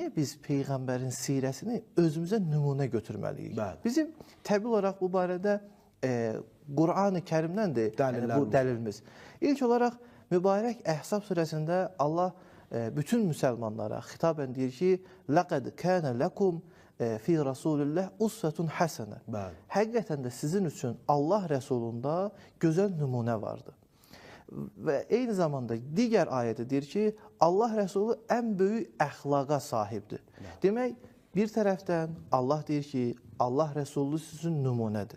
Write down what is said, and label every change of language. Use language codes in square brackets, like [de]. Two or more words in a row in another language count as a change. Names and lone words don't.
[az] biz Peyğəmbərin sirəsini özümüzə nümunə götürməliyik? Bəli. Bizim təbii olaraq bu barədə Qur'an-ı Kərimdəndir bu dəlilimiz. İlk olaraq mübarək Əhzab surəsində Allah bütün müsəlmanlara xitabən deyir ki, [ar] لَقَدْ كَانَ لَكُمْ فِي رَسُولِ اللّٰهِ اُسْفَةٌ حَسَنَةٌ. [az] Həqiqətən də sizin üçün Allah Rəsulunda gözəl nümunə vardı. Və eyni zamanda digər ayədə deyir ki, Allah Rəsulu ən böyük əxlaqa sahibdir. Demək, bir tərəfdən Allah deyir ki, Allah Rəsulu sizin nümunədir.